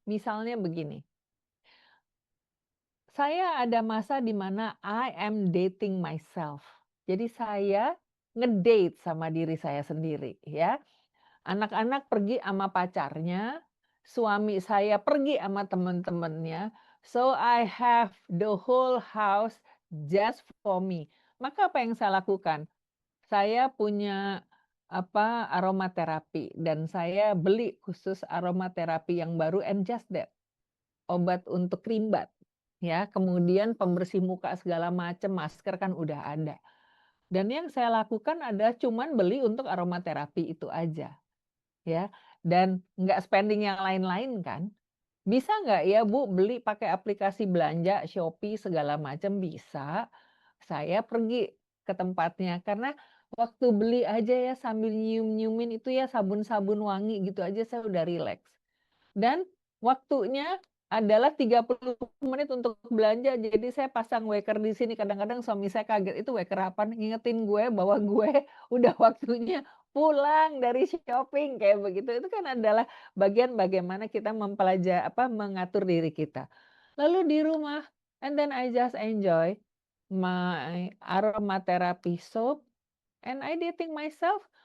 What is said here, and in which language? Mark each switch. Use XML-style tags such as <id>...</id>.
<id>Misalnya begini, saya ada masa di mana I am dating myself. Jadi saya ngedate sama diri saya sendiri ya. Anak-anak pergi sama pacarnya, suami saya pergi sama teman-temannya.</id> <en>So I have the whole house just for me.</en> <id>Maka apa yang saya lakukan? Saya punya apa aromaterapi dan saya beli khusus aromaterapi yang baru and just that. Obat untuk krimbat ya, kemudian pembersih muka segala macam, masker kan udah ada. Dan yang saya lakukan adalah cuman beli untuk aromaterapi itu aja. Ya, dan nggak spending yang lain-lain kan. Bisa nggak ya Bu beli pakai aplikasi belanja, Shopee segala macam? Bisa. Saya pergi ke tempatnya karena waktu beli aja ya sambil nyium-nyiumin itu ya sabun-sabun wangi gitu aja saya udah rileks. Dan waktunya adalah 30 menit untuk belanja. Jadi saya pasang waker di sini. Kadang-kadang suami saya kaget, "Itu waker apaan?" Ngingetin gue bahwa gue udah waktunya pulang dari shopping kayak begitu. Itu kan adalah bagian bagaimana kita mengatur diri kita.</id> <en>Lalu di rumah, and then I just enjoy my aromatherapy soap and I dating myself.</en>